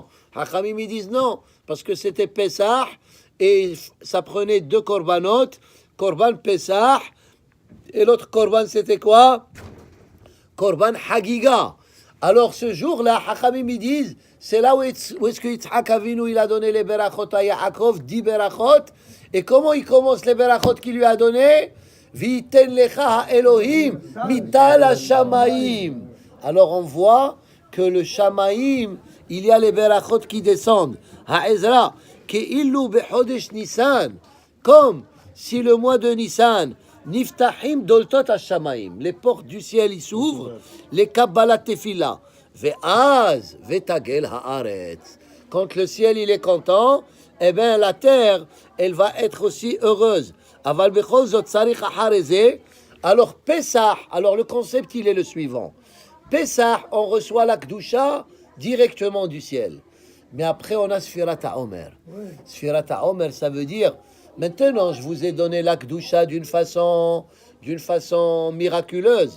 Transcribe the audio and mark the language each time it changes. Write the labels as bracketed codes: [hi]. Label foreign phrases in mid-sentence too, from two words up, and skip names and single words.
[fr] Hachamim, ils disent non, parce que c'était Pessah, et ça prenait 2 korbanot, [he] קרבן פסח, [fr] et l'autre korban c'était quoi? [he] קרבן חגיגה. [fr] Alors ce jour-là, Hachamim, ils disent, c'est là où est-ce que Yitzhak Avinu, il a donné les berachot à Yaakov, 10 berachot, et comment il commence les berachot qu'il lui a donné? [he] ויתן לך אלהים מטל השמים. [fr] Alors on voit que le Shamaïm, il y a les berachot qui descendent. [he] העזרה כאילו בחודש ניסן, [fr] comme si le mois de Nissan, [he] נפתחים דלתות השמים, [fr] les portes du ciel y s'ouvrent, les [he] קבלת תפילה, ואז ותגל הארץ. [fr] quand le ciel il est content, eh bien la terre, elle va être aussi heureuse. [he] אבל בכל זאת צריך אחר זה. [fr] Alors Pessah, alors le concept il est le suivant. Pessah, on reçoit la Kedusha directement du ciel. Mais après on a Sfirat HaOmer. Sfirat HaOmer, ça veut dire, maintenant je vous ai donné la Kedusha d'une façon miraculeuse.